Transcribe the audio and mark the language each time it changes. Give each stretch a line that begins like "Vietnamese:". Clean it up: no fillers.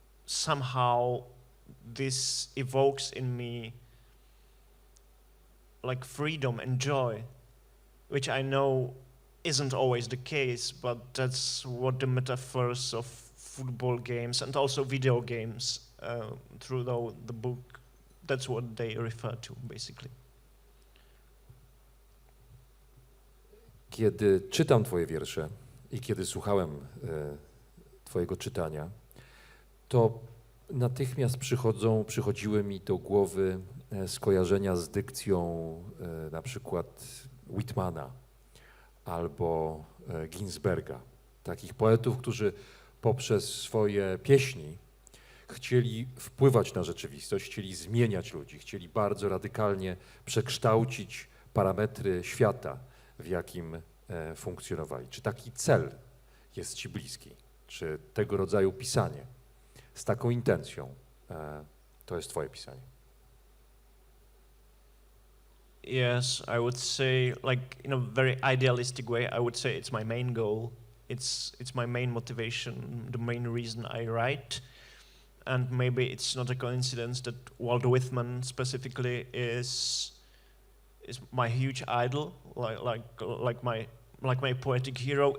English: somehow this evokes in me like freedom and joy, which I know isn't always the case, but that's what the metaphors of football games and also video games through the book, that's what they refer to, basically.
Polish: Kiedy czytam twoje wiersze i kiedy słuchałem twojego czytania, to natychmiast przychodziły mi do głowy skojarzenia z dykcją na przykład Whitmana albo Ginsberga, takich poetów, którzy poprzez swoje pieśni chcieli wpływać na rzeczywistość, chcieli zmieniać ludzi, chcieli bardzo radykalnie przekształcić parametry świata, w jakim funkcjonowali. Czy taki cel jest ci bliski? Czy tego rodzaju pisanie z taką intencją to jest twoje pisanie?
English: Yes, I would say, like in a very idealistic way, I would say it's my main goal. It's my main motivation, the main reason I write. And maybe it's not a coincidence that Walt Whitman specifically is my huge idol, like my poetic hero.